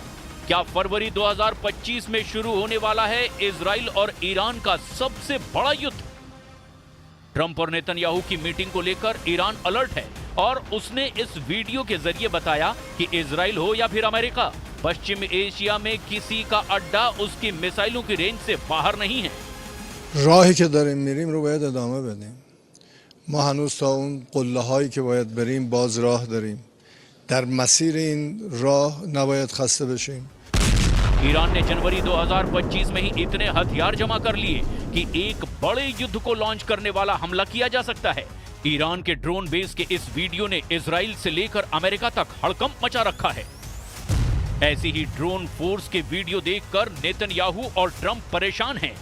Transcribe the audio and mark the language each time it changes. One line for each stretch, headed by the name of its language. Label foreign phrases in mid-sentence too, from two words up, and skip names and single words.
Hindi: क्या फरवरी 2025 में शुरू होने वाला है इजराइल और ईरान का सबसे बड़ा युद्ध? ट्रंप और नेतन्याहू की मीटिंग को लेकर ईरान अलर्ट है और उसने इस वीडियो के जरिए बताया कि इजराइल हो या फिर अमेरिका, पश्चिम एशिया में किसी का अड्डा उसकी मिसाइलों की रेंज से बाहर नहीं है।
Persian: راهی که داریم میریم رو باید ادامه بدیم. ما هنوز تا اون قله هایی که باید بریم باز راه داریم. در مسیر این راه نباید خسته بشیم.
Hindi: ईरान ने जनवरी 2025 में ही इतने हथियार जमा कर लिए कि एक बड़े युद्ध को लॉन्च करने वाला हमला किया जा सकता है। ईरान के ड्रोन बेस के इस वीडियो ने इजराइल से लेकर अमेरिका तक हड़कंप मचा रखा है। ऐसी ही ड्रोन फोर्स के वीडियो देखकर नेतन्याहू और ट्रंप परेशान हैं।